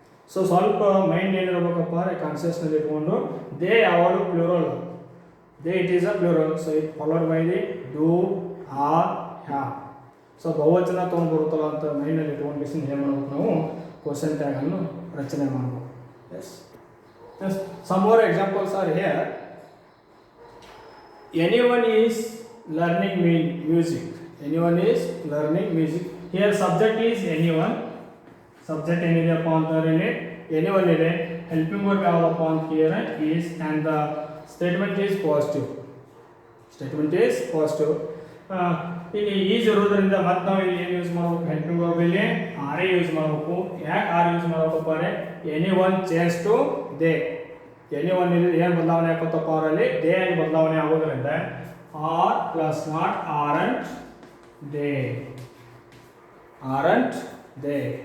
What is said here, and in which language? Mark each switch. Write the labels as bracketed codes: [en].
[kn] So ಸ್ವಲ್ಪ mind ಏನಿರ್ಬೇಕಪ್ಪ ಅಂದರೆ ಕಾನ್ಸಿಯಸ್ನಲ್ಲಿ ಇಟ್ಕೊಂಡು ದೇ ಯಾವಾಗಲೂ plural, [en] They it is a plural. So it followed by the do, are, have. [kn] So ಬಹುವಚನ ತೊಗೊಂಡು ಬರುತ್ತಲ್ಲ ಅಂತ ಮೈಂಡಲ್ಲಿ ಇಟ್ಕೊಂಡು ಏನು ಮಾಡ್ಬೇಕು, ನಾವು ಕ್ವಶನ್ ಟ್ಯಾಗನ್ನು ರಚನೆ ಮಾಡ್ಬೇಕು. [en] Yes, yes, some more examples are here. anyone is learning music. Anyone is learning music. Here subject is anyone. [kn] Subject ಏನಿದೆಯಪ್ಪ ಅಂತಂದ್ರೆ anyone ಇದೆ. ಹೆಲ್ಪಿಂಗ್ ವರ್ಬ್ ಯಾವ್ದಪ್ಪ ಅಂತ ಕೇಳಿದ್ರೆ [en] is, and the statement is positive. Statement is positive. [kn] ಇಲ್ಲಿ is ಇರೋದ್ರಿಂದ ಮತ್ತೆ ನಾವು ಇಲ್ಲಿ ಏನು ಯೂಸ್ ಮಾಡಬೇಕು, ಹೆಲ್ಪಿಂಗ್ ವರ್ಬ್ ಇಲ್ಲಿ ಆರ್ ಯೂಸ್ ಮಾಡಬೇಕು. ಯಾಕೆ ಆರ್ ಯೂಸ್ ಮಾಡಬೇಕಪ್ಪ ಅಂದರೆ [en] anyone change to they. [kn] anyone ಇಲ್ಲಿ ಏನು ಬದಲಾವಣೆ ಆಗುತ್ತಪ್ಪ ಅವರಲ್ಲಿ ದೇ ಆಗಿ ಬದಲಾವಣೆ ಆಗೋದ್ರಿಂದ R plus not aren't they, aren't they.